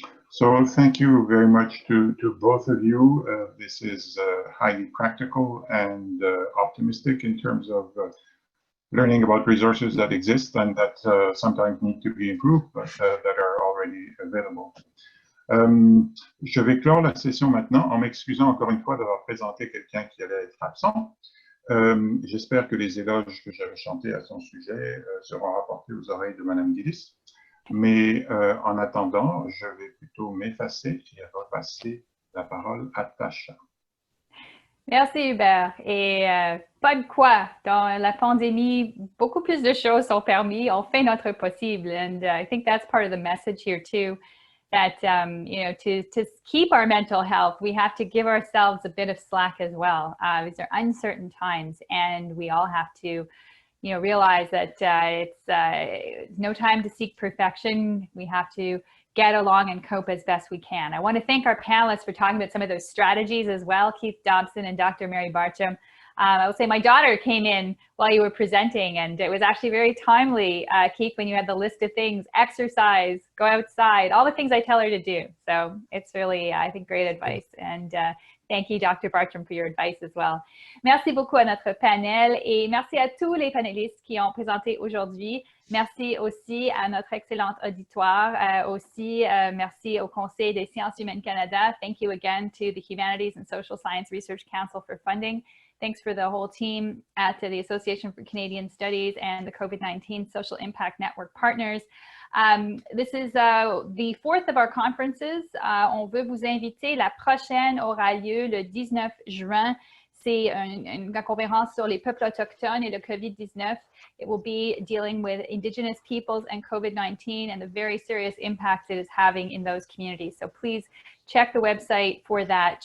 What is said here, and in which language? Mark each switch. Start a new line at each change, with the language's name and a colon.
English: So thank you very much to both of you. This is highly practical and optimistic in terms of learning about resources that exist and that sometimes need to be improved, but that are already available.
French: Je vais clore la session maintenant en m'excusant encore une fois d'avoir présenté quelqu'un qui allait être absent. J'espère que les éloges que j'avais chantés à son sujet seront rapportés aux oreilles de Madame Gillis. Mais en attendant, je vais plutôt m'effacer et repasser la parole à Tasha. Merci Hubert. Et pas de quoi. Dans la pandémie, beaucoup plus de choses sont permis. On fait notre possible.
English: And I think that's part of the message here too, that, you know, to keep our mental health, we have to give ourselves a bit of slack as well. These are uncertain times, and we all have to, you know, realize that it's no time to seek perfection. We have to get along and cope as best we can. I want to thank our panelists for talking about some of those strategies as well, Keith Dobson and Dr. Mary Bartram. I will say my daughter came in while you were presenting, and it was actually very timely, Keith, when you had the list of things: exercise, go outside, all the things I tell her to do. So it's really, I think, great advice. And thank you, Dr. Bartram, for your advice as well.
French: Merci beaucoup à notre panel et merci à tous les panélistes qui ont présenté aujourd'hui. Merci aussi à notre excellente auditoire. Aussi, merci au Conseil des sciences humaines Canada.
English: Thank you again to the Humanities and Social Science Research Council for funding. Thanks for the whole team at the Association for Canadian Studies and the COVID-19 Social Impact Network partners. This is the fourth of our conferences.
French: On veut vous inviter. La prochaine aura lieu le 19 juin. C'est une conférence sur les peuples autochtones et le COVID-19.
English: It will be dealing with Indigenous peoples and COVID-19 and the very serious impacts it is having in those communities. So please check the website for that.